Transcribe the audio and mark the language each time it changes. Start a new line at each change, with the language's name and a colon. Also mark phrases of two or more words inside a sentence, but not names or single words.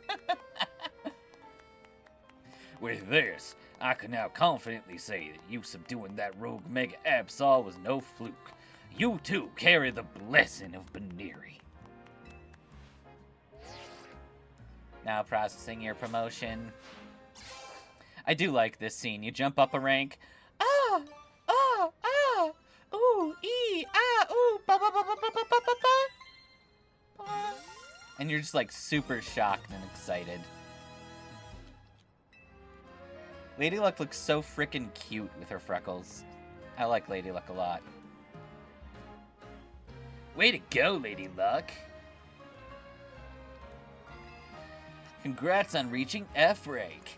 English: With this, I can now confidently say that you subduing that rogue Mega Absol was no fluke. You too carry the blessing of Baneri. Now processing your promotion. I do like this scene. You jump up a rank. Ah! Ah! Ah! Ooh! Ee! Ah! Ooh! Ba ba ba ba ba ba ba ba ba! And you're just like super shocked and excited. Lady Luck looks so frickin' cute with her freckles. I like Lady Luck a lot. Way to go, Lady Luck! Congrats on reaching F rank.